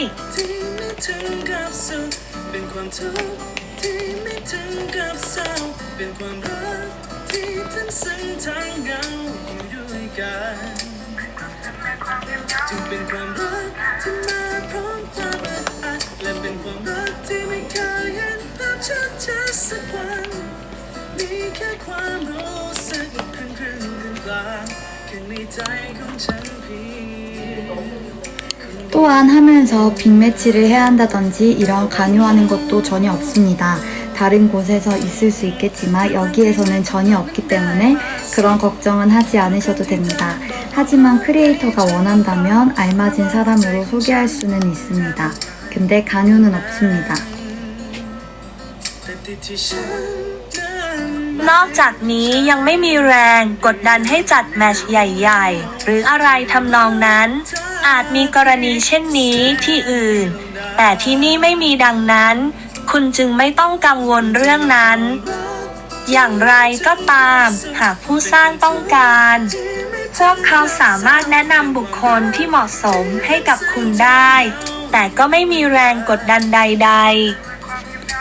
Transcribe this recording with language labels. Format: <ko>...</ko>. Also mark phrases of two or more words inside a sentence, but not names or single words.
<th>จึงเป็นความรักที่มาพร้อมความอึดอัดและเป็นความรักที่ไม่เคยเห็นภาพชัดสักวันมีแค่ความรู้สึกครึ่งกลางข้างในใจของฉันเพียง</th> <ko>또한 하면서 빅매치를 해야 한다든지 이런 강요하는 것도 전혀 없습니다. 다른 곳에서 있을 수 있겠지만 여기에서는 전혀 없기 때문에 그런 걱정은 하지 않으셔도 됩니다. 하지만 크리에이터가 원한다면 알맞은 사람으로 소개할 수는 있습니다. 근데 강요는 없습니다.</ko> <th>นอกจากนี้ยังไม่มีแรงกดดันให้จัดแมตช์ใหญ่ๆ หรืออะไรทำนองนั้น อาจมีกรณีเช่นนี้ที่อื่น แต่ที่นี่ไม่มีดังนั้น คุณจึงไม่ต้องกังวลเรื่องนั้น อย่างไรก็ตาม หากผู้สร้างต้องการ พวกเขาสามารถแนะนำบุคคลที่เหมาะสมให้กับคุณได้ แต่ก็ไม่มีแรงกดดันใดๆ</th>